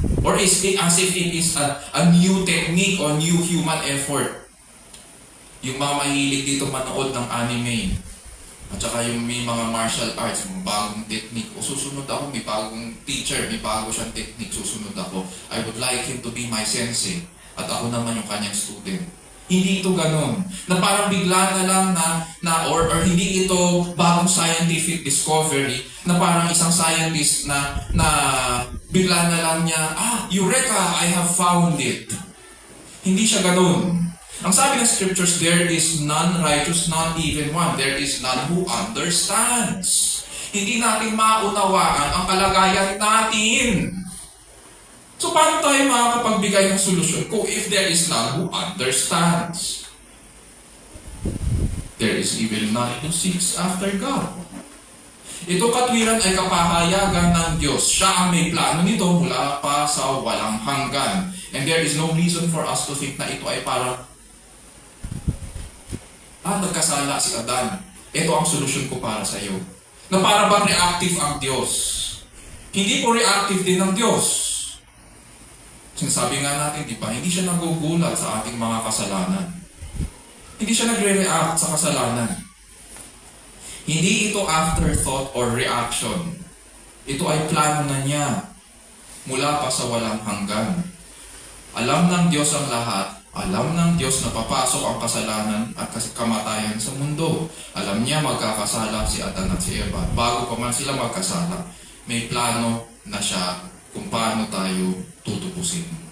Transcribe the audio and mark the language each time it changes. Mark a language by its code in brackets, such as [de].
[en] Or as if it is a new technique or new human effort. [tl] Yung mga mahilig dito manood ng anime, at saka yung may mga martial arts, mga bagong technique, o susunod ako, may bagong teacher, may bago siyang technique, susunod ako. [en] I would like him to be my sensei, [tl] at ako naman yung kanyang [en] student. [tl] Hindi ito ganun. Na parang bigla na lang or hindi ito bagong scientific discovery, na parang isang scientist na bigla na lang niya, Eureka! [en] I have found it. [tl] Hindi siya ganun. Ang sabi ng [en] scriptures, there is none righteous, not even one. There is none who understands. [tl] Hindi natin maunawaan ang kalagayan natin. So paano tayo makakapagbigay ng solusyon kung [en] if there is none who understands? There is even none who seeks after God. [tl] Ito katwiran ay kapahayagan ng Diyos. Siya ang may plano nito mula pa sa walang hanggan. [en] And there is no reason for us to think [tl] na ito ay parang nagkasala si Adan. Ito ang solusyon ko para sa iyo. Na para bang reactive ang Diyos? Hindi po reactive din ang Diyos. Sinasabi nga natin, di ba? Hindi siya nagugulat sa ating mga kasalanan. Hindi siya nagre-react sa kasalanan. Hindi ito [en] afterthought or reaction. [tl] Ito ay plano na niya mula pa sa walang hanggan. Alam ng Diyos ang lahat. Alam ng Diyos na papasok ang kasalanan at kamatayan sa mundo. Alam niya magkakasala si Adan at si Eva. Bago pa man sila magkasala, may plano na siya kung paano tayo tutupusin.